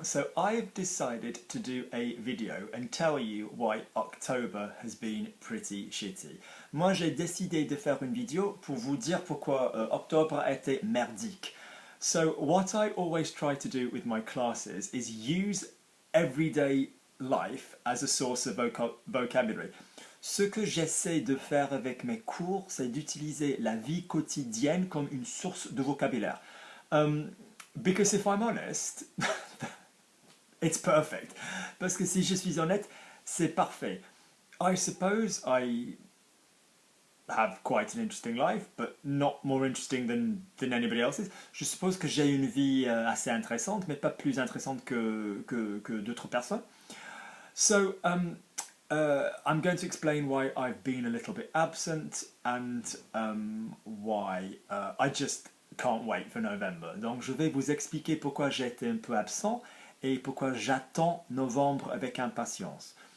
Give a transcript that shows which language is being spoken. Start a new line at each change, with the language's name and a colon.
English: So I've decided to do a video and tell you why October has been pretty shitty.
French: Moi j'ai décidé de faire une vidéo pour vous dire pourquoi octobre a été merdique.
English: So what I always try to do with my classes is use everyday life as a source of vocabulary.
French: Ce que j'essaie de faire avec mes cours, c'est d'utiliser la vie quotidienne comme une source de vocabulaire.
English: Because if I'm honest, it's perfect.
French: Parce que si je suis honnête, c'est parfait.
English: I suppose I have quite an interesting life, but not more interesting than anybody else's.
French: Je suppose que j'ai une vie assez intéressante, mais pas plus intéressante que d'autres personnes.
English: So, I'm going to explain why I've been a little bit absent and why I just can't wait for November.
French: Donc je vais vous expliquer pourquoi j'ai été un peu absent et pourquoi j'attends novembre avec impatience.